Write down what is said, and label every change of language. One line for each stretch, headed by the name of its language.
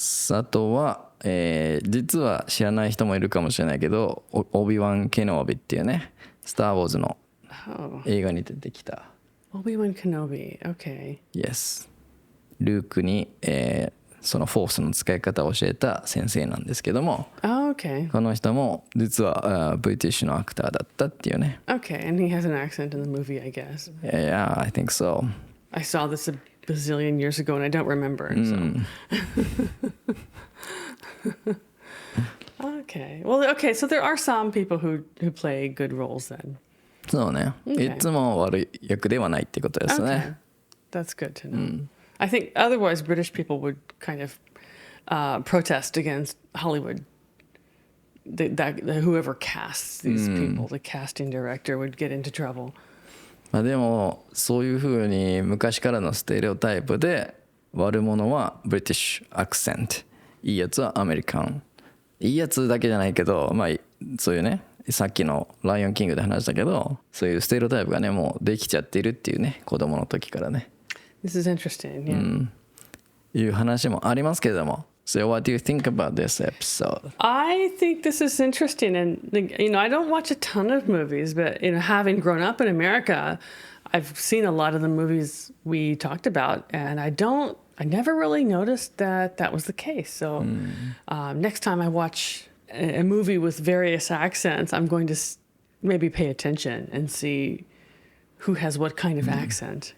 Japanese: あとは、実は知らない人もいるかもしれないけど、オビワン・ケノービっていうね、スター・ウォーズの映画に出てきた。
English: Obi-Wan Kenobi. Okay. Yes.
Japanese: ルークに、そのフォースの使い方を教えた先生なんですけども、
English: okay.
Japanese: この人も実はブリティッシュのアクターだったっていうね。
English: Okay, and he has an accent in the movie, I guess. Yeah, I think so. I saw this a bazillion years ago and I don't remember. So. Okay. Well, okay, so there are some people who play good roles then.
Japanese: そうね。いつも悪い役ではないってことですね。
English: Okay. That's good to know. I think otherwise British people would kind of protest against Hollywood. Whoever casts these people, the casting director would get into trouble.
Japanese: でもそういうふうに昔からのステレオタイプで悪者はブリティッシュアクセント、いいやつはアメリカン。いいやつだけじゃないけど、そういうね、さっきのライオンキングで話したけど、そういうステレオタイプがねもうできちゃっているっていうね、子供の時からね。
English: This is interesting. Yeah.
Japanese: いう話もありますけれども。
English: So what do you think about this episode? I think this is interesting, and I don't watch a ton of movies, but having grown up in America, I've seen a lot of the movies we talked about, and I don't I never really noticed that that was the case. So next time I watch a movie with various accents, I'm going to maybe pay attention and see who has what kind of accent.